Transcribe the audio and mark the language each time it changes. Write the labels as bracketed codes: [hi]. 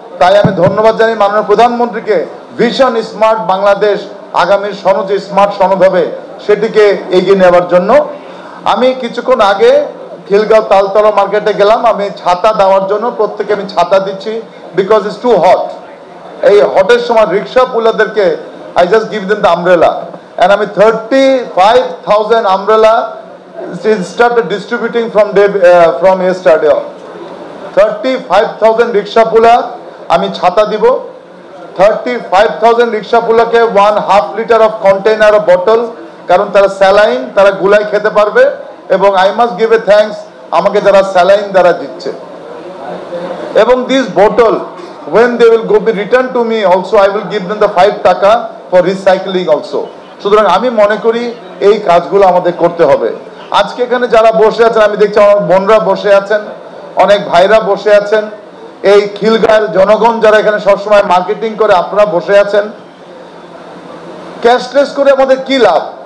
[bn] তাই আমি ধন্যবাদ জানাই মাননীয় প্রধানমন্ত্রীকে ভিশন স্মার্ট বাংলাদেশ আগামীর সনদ যে স্মার্ট সনদ হবে সেটিকে এগিয়ে নেওয়ার জন্য। আমি কিছুক্ষণ আগে খিলগাঁও তালতলা মার্কেটে গেলাম, আমি ছাতা দেওয়ার জন্য প্রত্যেকে আমি ছাতা দিচ্ছি, [en] Because it's too hot. [bn] এই হটের সময় রিক্সা পুলাদেরকে [en] I just give them the umbrella and আমি 35,000 umbrella started distributing from yesterday. [bn] 35,000 রিক্সা পুলা আমি ছাতা দিব। 35,000 রিক্সা পুলাকে 1.5 litre of container of bottle, কারণ তারা স্যালাইন তারা গুলাই খেতে পারবে। এবং [en] I must give a thanks [bn] আমাকে যারা স্যালাইন দ্বারা দিচ্ছে। এবং this bottle [en] when they will go be returned to me also I will give them the 5 taka for recycling also. [bn] সুতরাং আমি মনে করি এই কাজগুলো আমাদের করতে হবে। আজকে এখানে যারা বসে আছেন, আমি দেখছি আমার বোনরা বসে আছেন, অনেক ভাইরা বসে আছেন, এই খিলগাঁওয়ের জনগণ যারা এখানে সবসময় মার্কেটিং করে আপনারা বসে আছেন। ক্যাশলেস করে আমাদের কি লাভ?